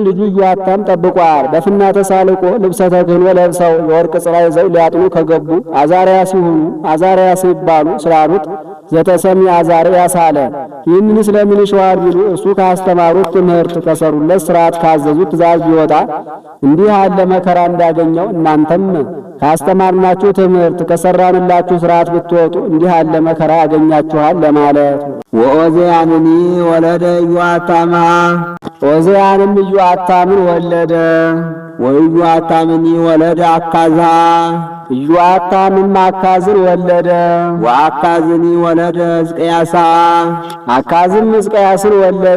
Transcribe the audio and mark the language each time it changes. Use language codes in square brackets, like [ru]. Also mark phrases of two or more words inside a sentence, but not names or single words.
[am] ልጁ ኢዮአታም ጠብቋል። በፍና ተሳልቆ ልብሰ ተክህኖ ለብሰው የወርቅ ጽራ ይዘው ሊያጥኑ ከገቡ አዛርያስ ይሁኑ አዛርያስ ይባሉ ስላሉት ዘተሰሚ አዛርያስ አለ። ይህንን ስለምን ይሸዋል ቢሉ እርሱ ካስተማሩት ትምህርት ከሰሩለት ሥርዓት ካዘዙት ትእዛዝ ቢወጣ እንዲህ ያለ መከራ እንዳገኘው እናንተም ካስተማርናችሁ ትምህርት ከሰራንላችሁ ሥርዓት ብትወጡ እንዲህ ያለ መከራ ያገኛችኋል ለማለት። [gez] ወዖዝያንኒ ወለደ ኢዮአታም [am] ዖዝያንም ኢዮአታምን ወለደ። [gez] ወኢዮአታምኒ ወለደ አካዝሃ [am] ኢዮአታምም አካዝን ወለደ። [gez] ወአካዝኒ ወለደ ሕዝቅያሳ [am] አካዝም ሕዝቅያስን ወለደ።